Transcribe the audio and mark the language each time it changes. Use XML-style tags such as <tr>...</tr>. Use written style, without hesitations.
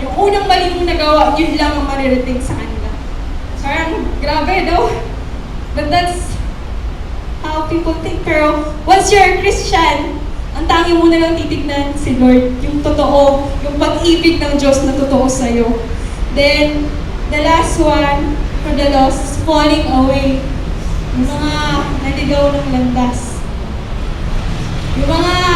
<tl>Yung unang mali mong nagawa, yun lang ang maririting sa kanila. Parang, grabe daw.</tl> <en>But that's how people think.</en> <tl>Pero</tl> <en>once you're a Christian,</en> <tl>ang tangi mo na lang titignan si Lord, yung totoo, yung pag-ibig ng Diyos na totoo sa'yo.</tl> <en>Then, the last one for the lost is falling away.</en> <tl>Yung mga naligaw ng landas. Yung mga</tl>